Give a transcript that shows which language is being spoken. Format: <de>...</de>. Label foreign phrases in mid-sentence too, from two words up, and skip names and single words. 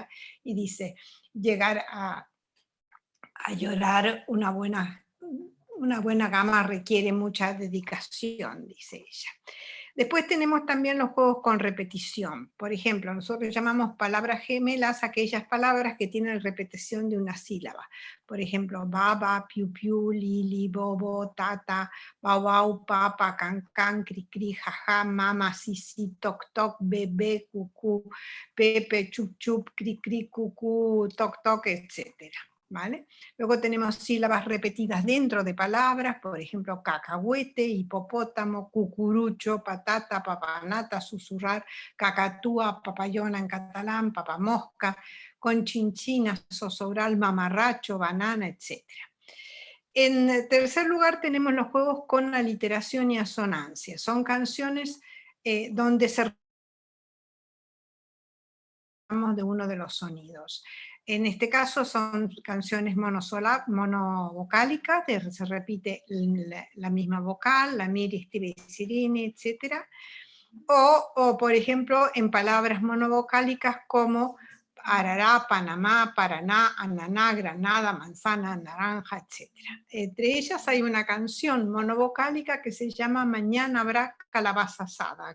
<es>Y dice, llegar a llorar una buena gama requiere mucha dedicación, dice ella. Después tenemos también los juegos con repetición. Por ejemplo, nosotros llamamos palabras gemelas aquellas palabras que tienen repetición de una sílaba. Por ejemplo, baba, piu piu, lili, bobo, tata, bau bau, papa, can can, cri cri, jaja, mama, sisi, toc toc, bebé, cucú, pepe, chup chup, cri cri, cucú, toc toc, etc. ¿Vale? Luego tenemos sílabas repetidas dentro de palabras, por ejemplo, cacahuete, hipopótamo, cucurucho, patata, papanata, susurrar, cacatúa, papayona en catalán, papamosca, conchinchina, zozobral, mamarracho, banana, etc. En tercer lugar tenemos los juegos con aliteración y asonancia. Son canciones donde se de uno de los sonidos. En este caso son canciones monovocálicas, se repite la misma vocal, la miri, stiri, sirini, etc. O, por ejemplo, en palabras monovocálicas como Arará, Panamá, Paraná, Ananá, Granada, Manzana, Naranja, etc. Entre ellas hay una canción monovocálica que se llama Mañana habrá calabaza asada.</es>